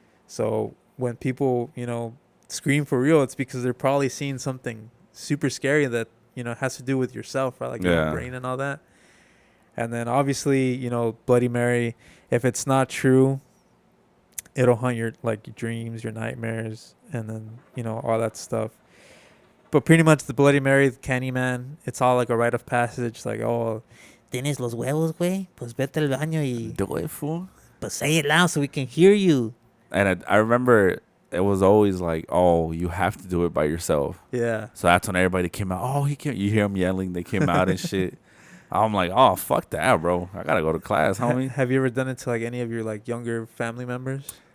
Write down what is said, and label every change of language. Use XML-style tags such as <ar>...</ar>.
<en>So when people, you know, scream for real, it's because they're probably seeing something super scary that, you know, has to do with yourself, right? Like your brain and all that. And then obviously, you know, Bloody Mary, if it's not true, it'll haunt your like your dreams, your nightmares, and then, you know, all that stuff. But pretty much the Bloody Mary, the Candyman, it's all like a rite of passage.</en> <es>Like, oh, tienes los huevos, güey? Pues vete al baño y</es> <en>do it, fool. But say it loud so we can hear you. And I remember it was always like, oh, you have to do it by yourself. Yeah. So that's when everybody came out. Oh, he can't. You hear them yelling. They came out and shit. I'm like, oh, fuck that, bro. I gotta go to class, homie. Have you ever done it to like any of your like younger family members?</en>